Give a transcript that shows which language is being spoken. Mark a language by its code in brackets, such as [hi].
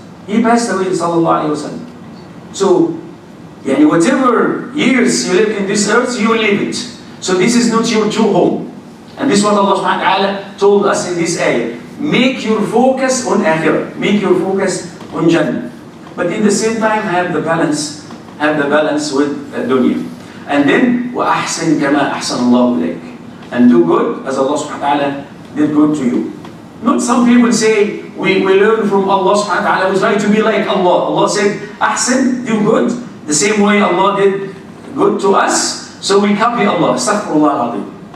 [en] He passed away, sallallahu alayhi wa sallam. So, whatever years you live in this earth, you will leave it. So this is not your true home. And this is what Allah subhanahu wa ta'ala told us in this ayah. Make your focus on akhirah. Make your focus on Jannah. But in the same time, have the balance with dunya. And then, [ar] وأحسن كما أحسن الله إليك. [en] And do good as Allah subhanahu wa ta'ala did good to you. Not some people say, we learn from Allah subhanahu wa ta'ala, we try to be like Allah. Allah said, Ahsan, do good, the same way Allah did good to us, so we copy Allah. Astaghfirullah al-Azim.